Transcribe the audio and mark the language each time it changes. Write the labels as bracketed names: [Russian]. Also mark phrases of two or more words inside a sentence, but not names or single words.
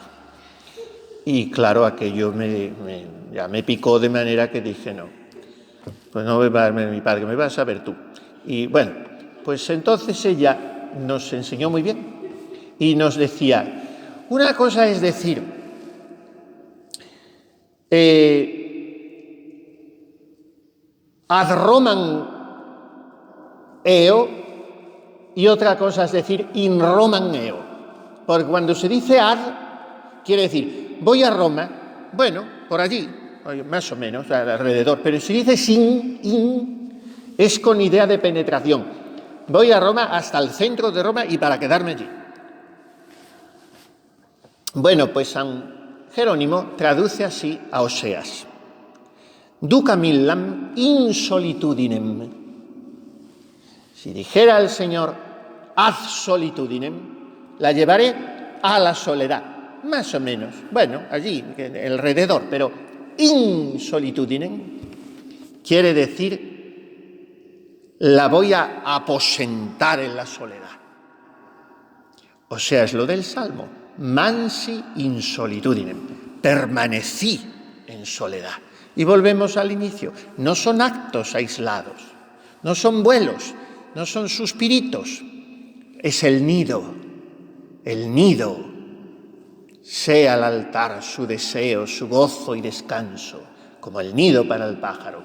[Spanish] Y claro, aquello ya me picó de manera que dije, no, pues no va a verme mi padre, me vas a ver tú. Y bueno, pues entonces ella nos enseñó muy bien y nos decía, una cosa es decir, [Latin] ad Romam eo, [Spanish] y otra cosa es decir [Latin] in Romam eo. [Spanish] Porque cuando se dice ad, quiere decir voy a Roma, bueno, por allí, más o menos, alrededor, pero si dice in, es con idea de penetración. Voy a Roma hasta el centro de Roma y para quedarme allí. Bueno, pues San Jerónimo traduce así a Oseas. [Latin] Duca millam in solitudinem. [Spanish] Si dijera el Señor [Latin] ad solitudinem, [Spanish] la llevaré a la soledad, más o menos. Bueno, allí, alrededor, pero [Latin] in solitudinem [Spanish] quiere decir la voy a aposentar en la soledad. O sea, es lo del Salmo. [Latin] Mansi in solitudinem. [Spanish] Permanecí en soledad. Y volvemos al inicio. No son actos aislados, no son vuelos, no son suspiritos. Es el nido. El nido. Sea el altar su deseo, su gozo y descanso, como el nido para el pájaro.